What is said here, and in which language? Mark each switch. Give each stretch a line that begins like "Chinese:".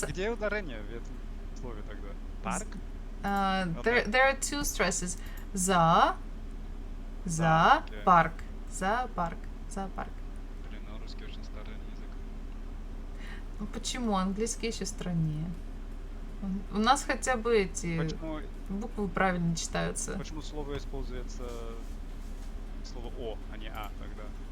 Russian: Где ударение в этом слове тогда? Парк?
English: There are two stresses. Зоопарк.
Russian: Зоопарк. Зоопарк. Блин, ну русский очень старый язык. Ну почему? Английский еще страннее. У нас хотя бы эти Почему, буквы правильно читаются. почему слово используется слово «о», а не «а» тогда?